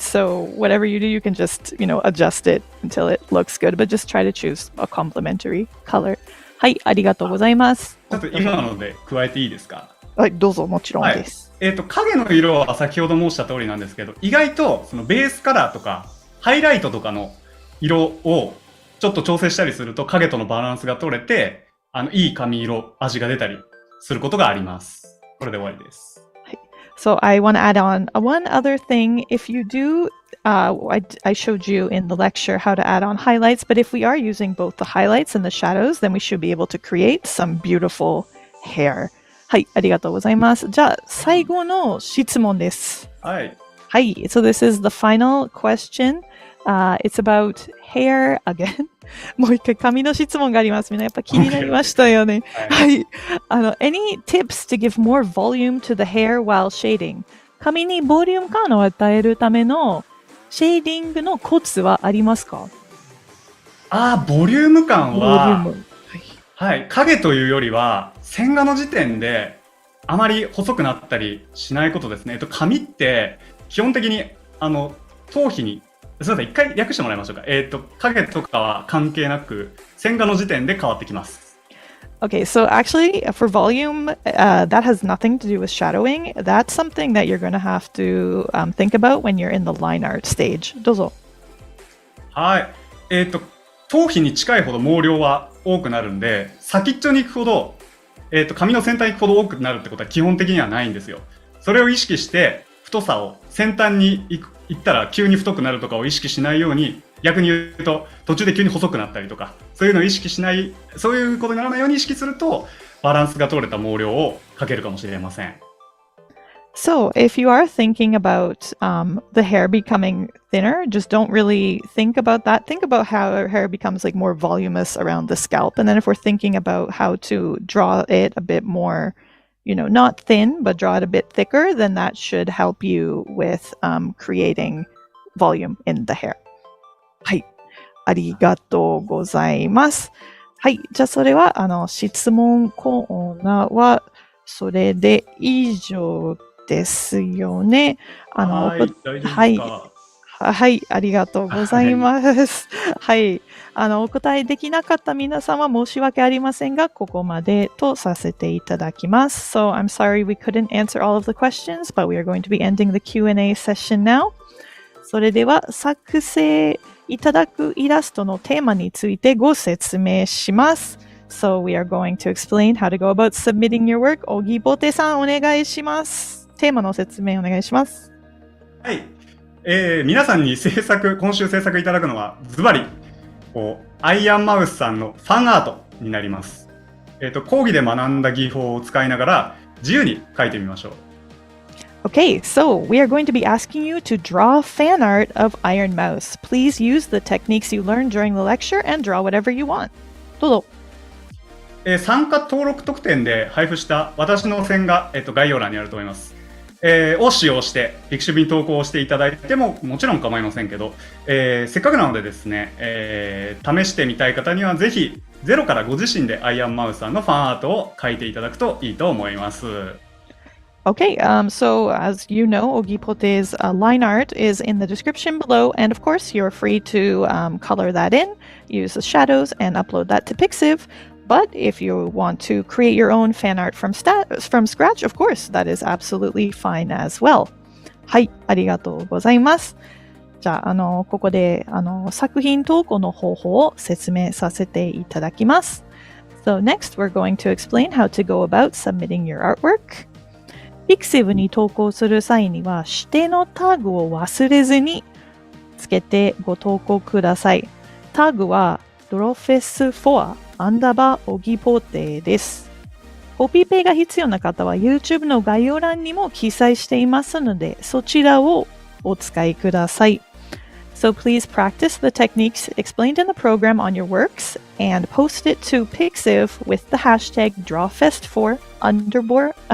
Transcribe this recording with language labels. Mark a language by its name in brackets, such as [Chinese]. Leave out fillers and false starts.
[English] So whatever you do, you can just adjust it until it looks good, but just try to choose a complementary color. [Japanese] はい、ありがとうございます。ちょっと今ので加えていいですか？はい、どうぞ、もちろんです。影の色は先ほど申した通りなんですけど、意外とそのベースカラーとかハイライトとかの色をちょっと調整したりすると影とのバランスが取れて、いい髪色、味が出たりすることがあります。これで終わりです。 [English] So I want to add on one other thing. If you do, I showed you in the lecture how to add on highlights, but if we are using both the highlights and the shadows, then we should be able to create some beautiful hair. [Japanese] はい、ありがとうございます。じゃあ、最後の質問です。はい。 [English] はい、so this is the final question. It's about hair again. [Japanese] もう一回髪の質問があります。みんなやっぱ気になりましたよね。はい。 [English] Any tips to give more volume to the hair while shading? [Japanese] 髪にボリューム感を与えるためのシェーディングのコツはありますか？ボリューム感は、ボリューム。はい、影というよりは線画の時点であまり細くなったりしないことですね。紙って基本的に頭皮にすみません、一回訳してもらいましょうか。影とかは関係なく線画の時点で変わってきます。 [English] Okay, so actually for volume, that has nothing to do with shadowing. That's something that you're going to have to think about when you're in the line art stage. [Japanese] どうぞ。はい。頭皮に近いほど毛量は多くなるんで、先っちょに行くほど、髪の先端に行くほど多くなるってことは基本的にはないんですよ。それを意識して太さを先端に行ったら急に太くなるとかを意識しないように、逆に言うと途中で急に細くなったりとか、そういうのを意識しない、そういうことにならないように意識するとバランスが取れた毛量を描けるかもしれません。 [English] So if you are thinking about the hair becoming thinner, just don't really think about that. Think about how our hair becomes like more voluminous around the scalp. And then if we're thinking about how to draw it a bit more, not thin, but draw it a bit thicker, then that should help you with creating volume in the hair. [Japanese] はい。ありがとうございます。はい。じゃあそれは、質問コーナーはそれで以上ですよね。はい、大丈夫ですか？はい。はい、ありがとうございます。はい、お答えできなかった皆さんは申し訳ありませんが、ここまでとさせていただきます。 [English] So I'm sorry we couldn't answer all of the questions, but we are going to be ending the Q&A session now. [Japanese] それでは作成いただくイラストのテーマについてご説明します。 [English] So we are going to explain how to go about submitting your work. [Japanese] おぎぼてさんお願いします。テーマの説明お願いします。はい。皆さんに今週制作いただくのは、ズバリ、アイアンマウスさんのファンアートになります。講義で学んだ技法を使いながら、自由に描いてみましょう。 [English] Okay, so we are going to be asking you to draw fan art of Iron Mouse. Please use the techniques you learned during the lecture and draw whatever you want. [Japanese] どうぞ。参加登録特典で配布した私の線が、概要欄にあると思います。を使用してピクシブに投稿していただいてももちろん構いませんけど、せっかくなのでですね、試してみたい方にはぜひ0からご自身でアイアンマウスさんのファンアートを描いていただくといいと思います。 [English] Okay, so as you know, Ogipote's line art is in the description below, and of course, you're free to color that in, use the shadows, and upload that to Pixiv. But if you want to create your own fan art from scratch, of course, that is absolutely fine as well. [Japanese] はい、ありがとうございます。じゃあ、ここで作品投稿の方法を説明させていただきます。 [English] So next, we're going to explain how to go about submitting your artwork. [Japanese] Pixiv に投稿する際には指定のタグを忘れずにつけてご投稿ください。タグは Drawfest4 Ogipote です。コピペが必要な方は YouTube の概要欄にも記載していますので、そちらをお使いください。 [English] So please practice the techniques explained in the program on your works and post it to Pixiv with the hashtag Drawfest4 underbar.